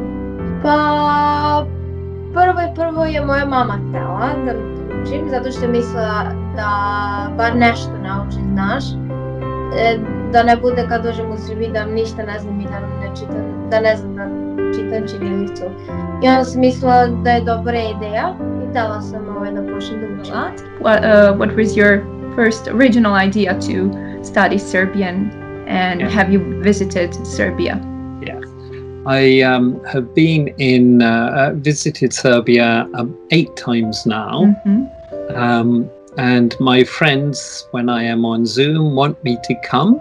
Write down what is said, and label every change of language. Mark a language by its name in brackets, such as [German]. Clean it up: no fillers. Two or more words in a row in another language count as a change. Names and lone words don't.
[Serbian] Pa, prvo je moja mama htjela da mi učim, zato što je mislila da bar nešto naučim, znaš. Da ne bude kad dođem u Srbiji da ništa ne znam i da ne znam da čitam ćirilicu. I onda sam mislila da je dobra ideja i htjela sam da počnem da učim. [English] What was your first original idea to study Serbian, and have you visited Serbia? Yes. I have been visited Serbia 8 times now. And my friends, when I am on Zoom, want me to come.